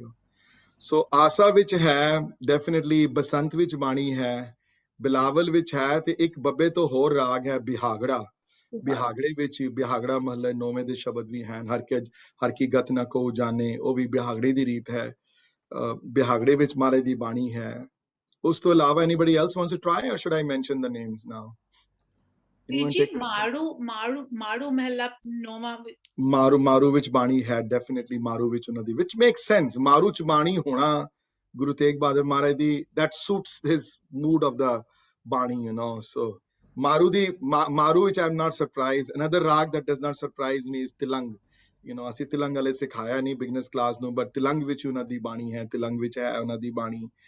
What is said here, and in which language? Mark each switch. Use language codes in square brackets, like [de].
[pa] ਉਹ ਸੋ ਆਸਾ ਵਿੱਚ ਹੈ ਡੈਫੀਨਿਟਲੀ, ਬਸੰਤ ਵਿੱਚ ਬਾਣੀ ਹੈ, ਬਿਲਾਵਲ ਵਿੱਚ ਹੈ, ਤੇ ਇੱਕ ਬੱਬੇ ਤੋਂ ਹੋਰ ਰਾਗ ਹੈ ਬਿਹਾਗੜਾ। ਬਿਹਾਗੜੇ ਵਿੱਚ ਬਿਹਾਗੜਾ ਮਹੱਲੇ 9ਵੇਂ ਦੇ ਸ਼ਬਦ ਵੀ ਹਨ, ਹਰ ਕੀ ਗਤ ਨਾ ਕੋ ਜਾਣੇ, ਉਹ ਵੀ ਬਿਹਾਗੜੇ ਦੀ ਰੀਤ ਹੈ। ਬਿਹਾਗੜੇ ਵਿੱਚ ਮਹਾਰਾਜ ਦੀ ਬਾਣੀ ਹੈ। ਉਸ ਤੋਂ ਇਲਾਵਾ [en] anybody else wants to try, or should I mention the names now? [pa] ਮਾਰੂ ਮਹਿਲਾ 9ਵਾਂ ਮਾਰੂ ਵਿੱਚ ਬਾਣੀ ਹੈ, ਡੈਫੀਨਿਟਲੀ ਮਾਰੂ ਵਿੱਚ ਉਹਨਾਂ ਦੀ, [en] which makes sense, [pa] ਮਾਰੂ ਚ ਬਾਣੀ ਹੋਣਾ ਗੁਰੂ ਤੇਗ ਬਹਾਦਰ ਮਹਾਰਾਜ ਦੀ, [en] that suits his mood of the [pa] ਬਾਣੀ, you know, so ਮਾਰੂ ਵਿੱਚ [en] I'm not surprised. Another rag that does not surprise me is [pa] Tilang, you know, ਅਸੀਂ ਤਿਲੰਗ ਵਾਲੇ ਸਿਖਾਇਆ ਨਹੀਂ ਬਿਗਨਰਸ ਕਲਾਸ ਨੂੰ, ਬਟ ਤਿਲੰਗ ਵਿੱਚ ਉਹਨਾਂ ਦੀ ਬਾਣੀ ਹੈ, ਤਿਲੰਗ ਵਿੱਚ ਹੈ ਉਹਨਾਂ ਦੀ ਬਾਣੀ।